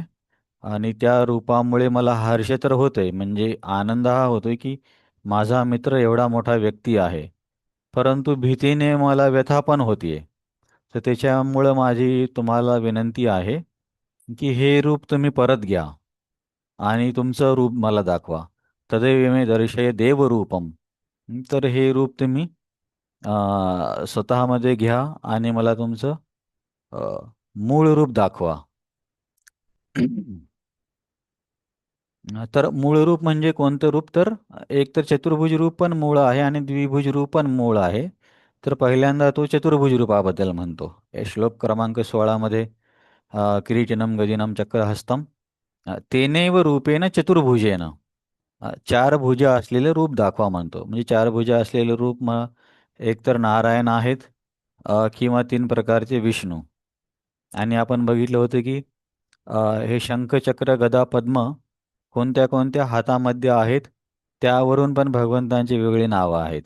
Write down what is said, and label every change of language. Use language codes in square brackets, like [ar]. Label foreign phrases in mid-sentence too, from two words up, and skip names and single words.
[mr] आणि त्या रूपामुळे मला हर्ष तर होतोय, म्हणजे आनंद हा होतोय की माझा मित्र एवढा मोठा व्यक्ती आहे. परंतु भीतीने मला व्यथा पण होतीये. तर त्याच्यामुळं माझी तुम्हाला विनंती आहे की हे रूप तुम्ही परत घ्या आणि तुमचं रूप मला दाखवा. [sa] तदेव मे दर्शय देवरूपम. [mr] तर हे रूप तुम्ही स्वतःमध्ये घ्या आणि मला तुमचं अ, मूळ रूप दाखवा. तर मूळ रूप म्हणजे कोणतं रूप, तर एक तर चतुर्भुज रूप पण मूळ आहे आणि द्विभुज रूप पण मूळ आहे. तर पहिल्यांदा तो चतुर्भुज रूपाबद्दल म्हणतो. श्लोक क्रमांक 16 मध्ये [sa] किरीटिनम गदिनम चक्रहस्तम तेनेव रूपेण चतुर्भुजेन, [mr] चार भुजा असलेले रूप दाखवा म्हणतो. म्हणजे चार भुजा असलेले रूप मग एकतर नारायण आहेत किंवा 3 प्रकारचे विष्णू. आणि आपण बघितलं होतं की हे शंख चक्र गदा पद्म कोणत्या कोणत्या हातामध्ये आहेत, त्यावरून पण भगवंतांची वेगळी नावं आहेत.